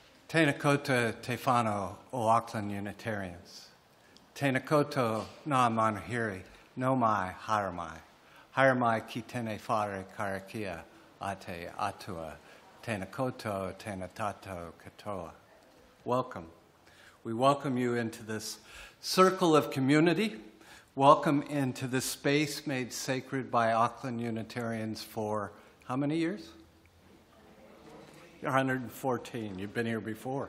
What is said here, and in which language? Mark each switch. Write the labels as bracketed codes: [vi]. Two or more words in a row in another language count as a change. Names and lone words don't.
[mi] Tēnā koutou te whānau o Auckland Unitarians. Tēnā koutou ngā manuhiri, no mai, haramai. Haramai ki tēnei whare karakia a te atua. Tēnā koutou, tēnā tātou katoa. [en] Welcome. We welcome you into this circle of community. Welcome into this space made sacred by Auckland Unitarians for how many years? 114. You've been here before.